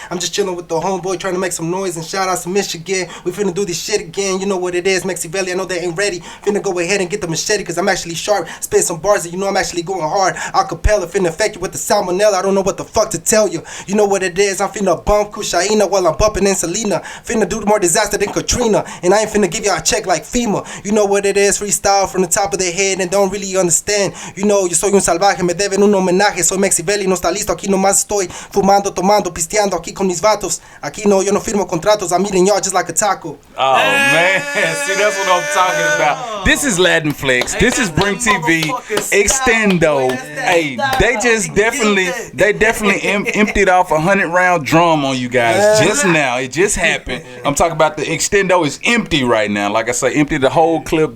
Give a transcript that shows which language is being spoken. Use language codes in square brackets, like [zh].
[en] I'm just chilling with the homeboy, trying to make some noise, and shout out to Michigan. We finna do this shit again, you know what it is, Mexiveli, I know they ain't ready, finna go ahead and get the machete, cause I'm actually sharp, spit some bars, and you know I'm actually going hard. Acapella, finna affect you with the salmonella, I don't know what the fuck to tell you. You know what it is, I'm finna bump Kushaina while I'm bumping in Selena, finna do more disaster than Katrina, and I ain't finna give y'all a check like FEMA. You know what it is, freestyle from the top of their head and don't really understand. You know, [es] yo soy un salvaje, me deben un homenaje, soy Mexiveli, no está listo, aquí nomás estoy fumando, tomando, pisteando, aquí con mis vatos. Aquí no, yo no firmo contratos, [en] I'm eating y'all just like a taco. Oh, man. See, that's what I'm talking about. This is Latin Flex. This is Brink TV Extendo. Hey, they definitely emptied off a 100-round drum on you guys just now. It just happened. I'm talking about the Extendo is empty right now. Like I say, empty the whole clip.